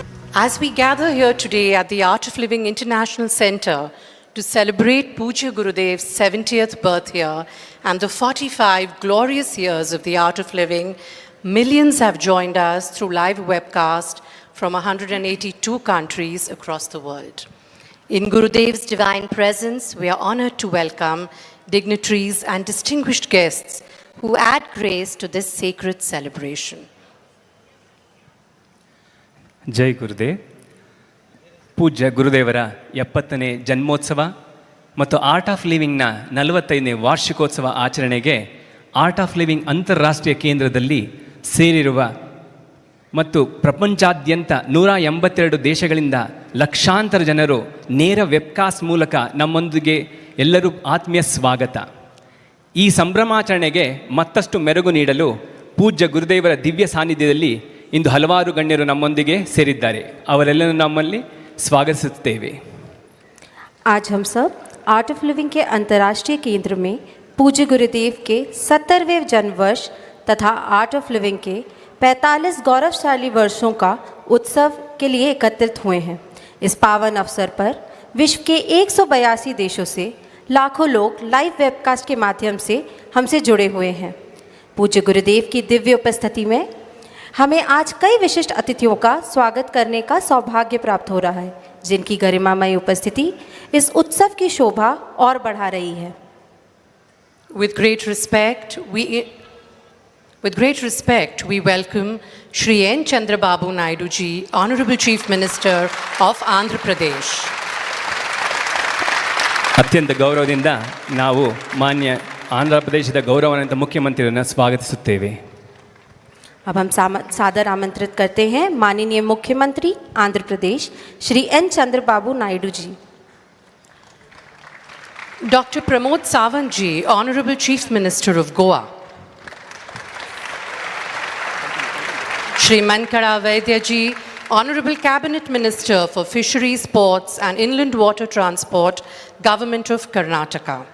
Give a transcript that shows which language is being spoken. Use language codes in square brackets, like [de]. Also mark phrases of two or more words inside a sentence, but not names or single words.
[en] As we gather here today at the Art of Living International Center to celebrate Pujya Gurudev's 70th birth year and the 45 glorious years of the Art of Living, millions have joined us through live webcast from 182 countries across the world. In Gurudev's divine presence, we are honored to welcome dignitaries and distinguished guests who add grace to this sacred celebration. [kn] ಜೈ ಗುರುದೇವ್. ಪೂಜ್ಯ ಗುರುದೇವರ 70ನೇ ಜನ್ಮೋತ್ಸವ ಮತ್ತು ಆರ್ಟ್ ಆಫ್ ಲಿವಿಂಗ್ನ 45ನೇ ವಾರ್ಷಿಕೋತ್ಸವ ಆಚರಣೆಗೆ ಆರ್ಟ್ ಆಫ್ ಲಿವಿಂಗ್ ಅಂತಾರಾಷ್ಟ್ರೀಯ ಕೇಂದ್ರದಲ್ಲಿ ಸೇರಿರುವ ಮತ್ತು ಪ್ರಪಂಚಾದ್ಯಂತ 182 ದೇಶಗಳಿಂದ ಲಕ್ಷಾಂತರ ಜನರು ನೇರ ವೆಬ್ಕಾಸ್ಟ್ ಮೂಲಕ ನಮ್ಮೊಂದಿಗೆ ಎಲ್ಲರೂ ಆತ್ಮೀಯ ಸ್ವಾಗತ. ಈ ಸಂಭ್ರಮಾಚರಣೆಗೆ ಮತ್ತಷ್ಟು ಮೆರುಗು ನೀಡಲು ಪೂಜ್ಯ ಗುರುದೇವರ ದಿವ್ಯ ಸಾನ್ನಿಧ್ಯದಲ್ಲಿ ಇಂದು ಹಲವಾರು ಗಣ್ಯರು ನಮ್ಮೊಂದಿಗೆ ಸೇರಿದ್ದಾರೆ. ಅವರೆಲ್ಲರೂ ನಮ್ಮಲ್ಲಿ स्वागतिಸುತ್ತೇವೆ. [hi] आज हम सब आर्ट ऑफ लिविंग के अंतर्राष्ट्रीय केंद्र में पूज्य गुरुदेव के 70वें जन्म वर्ष तथा आर्ट ऑफ लिविंग के 45 गौरवशाली वर्षों का उत्सव के लिए एकत्रित हुए हैं. इस पावन अवसर पर विश्व के 182 देशों से लाखों लोग [en] live webcast [hi] के माध्यम से हमसे जुड़े हुए हैं. पूज्य गुरुदेव की दिव्य उपस्थिति में हमें आज कई विशिष्ट अतिथियों का स्वागत करने का सौभाग्य प्राप्त हो रहा है, जिनकी गरिमामय उपस्थिति इस उत्सव की शोभा और बढ़ा रही है. [en] With great respect, we welcome Shri N. Chandrababu Naidu ji, Honorable Chief Minister of Andhra Pradesh. [kn] ಅತ್ಯಂತ ಗೌರವದಿಂದ ನಾವು ಮಾನ್ಯ ಆಂಧ್ರ ಪ್ರದೇಶದ ಗೌರವಾನ್ವಿತ ಮುಖ್ಯಮಂತ್ರಿಯನ್ನು ಸ್ವಾಗತಿಸುತ್ತೇವೆ. [hi] अब हम सादर आमंत्रित करते हैं माननीय मुख्यमंत्री आंध्र प्रदेश श्री एन चंद्रबाबू नायडू जी. [en] Dr. Pramod Sawant ji, Honorable Chief Minister of Goa. Shri Mankada Vaidya ji, Honorable Cabinet Minister for Fisheries, Ports and Inland Water Transport, Government of Karnataka.